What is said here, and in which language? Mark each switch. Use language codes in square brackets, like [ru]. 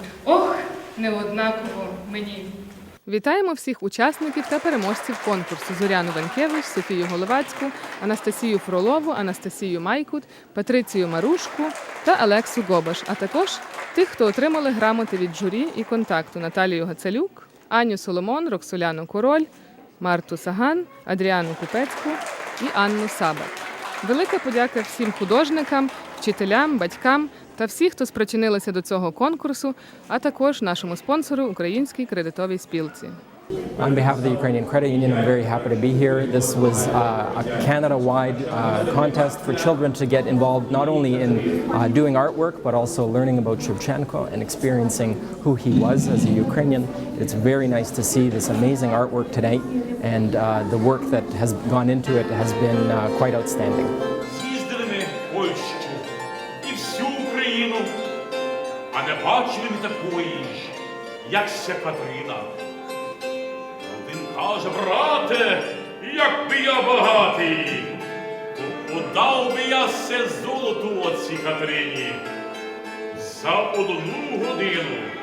[uk] Ох, не однаково мені. Вітаємо всіх учасників та переможців конкурсу: Зоряну Ванкевич, Софію Головацьку, Анастасію Фролову, Анастасію Майкут, Патрицію Марушку та Алексу Гобаш, а також тих, хто отримали грамоти від журі і контакту: Наталію Гацалюк, Аню Соломон, Роксоляну Король, Марту Саган, Адріану Купецьку і Анну Сабат. Велика подяка всім художникам, вчителям, батькам та всіх, хто спричинилися до цього конкурсу, а також нашому спонсору – Українській кредитовій спілці. [en] On behalf of the Ukrainian Credit Union, I'm very happy to be here. This was a Canada-wide contest for children to get involved not only in doing artwork, but also learning about Shevchenko and experiencing who he was as a Ukrainian. It's very nice to see this amazing artwork today, and the work that has gone into it has been quite outstanding. [uk] З'їздили ми в Польщу і всю Україну, а не бачили ми такої ж, як ся Катерина. Каже: брате, як би я багатий, то подав би я все золото отці Катерині за 1 годину.